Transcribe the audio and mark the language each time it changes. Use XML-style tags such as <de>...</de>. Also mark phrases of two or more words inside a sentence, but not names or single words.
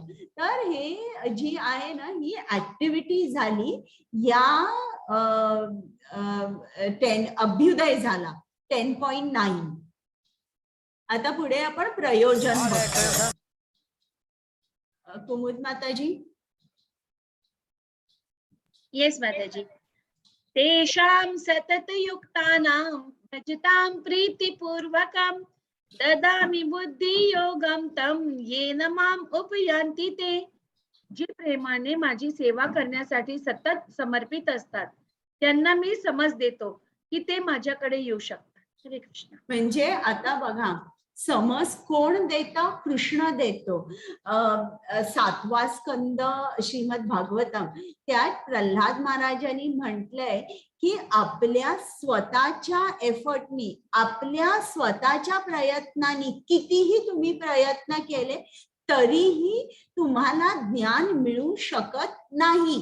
<mr>तर हे जी आहे ना ही ऍक्टिव्हिटी झाली या अभ्युदय झाला 10.9. आता पुढे आपण प्रयोजन Hare बघतो. Krishna. कुमुद माताजी. येस माताजी.</mr> <sa>तेषां सततयुक्तानां भजतां प्रीतिपूर्वकं ददामि बुद्धियोगं तं येन माम् उपयान्ति ते.</sa> <mr>जे प्रेमाने माझी सेवा करण्यासाठी सतत समर्पित असतात त्यांना मी समज देतो की ते माझ्याकडे येऊ शकतात. हरे कृष्ण. म्हणजे आता बघा समज कोण देतं, कृष्ण देतो. 7वा स्कंद श्रीमद भागवतम त्यात प्रल्हाद महाराजांनी म्हटलंय की आपल्या स्वतःच्या एफर्टनी, आपल्या स्वतःच्या प्रयत्नांनी कितीही तुम्ही प्रयत्न केले तरीही तुम्हाला ज्ञान मिळू शकत नाही.</mr>